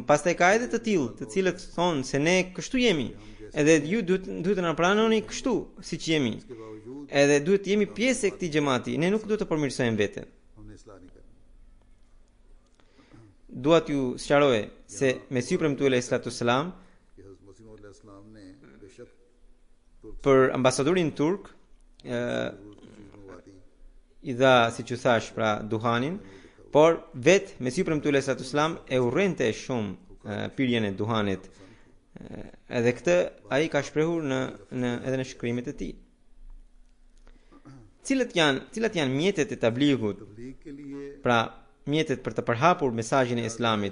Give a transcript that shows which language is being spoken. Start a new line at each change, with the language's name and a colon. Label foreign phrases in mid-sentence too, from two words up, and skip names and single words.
Albanian: Pastaj ka edhe të tillë, të cilët thonë se ne kështu jemi, edhe ju duhet të na pranoni kështu siç jemi. Edhe duhet të jemi pjesë e këtij xhamati, ne nuk duhet të përmirësojmë veten. Dua t'ju sqaroj se Mesiu premtuar
Arabic: عليه الصلاة السلام
Albanian: për ambasadorin turk i dha, siç u thash, pra duhanin, por vetë Mesiu premtuar
Arabic: عليه الصلاة السلام
Albanian: e urrente shumë pirjen e duhanit. Edhe këtë ai ka shprehur edhe në shkrimet e tij. Cilat janë mjetet e tablighut? Pra, mjetet për të përhapur mesazhin e Islamit.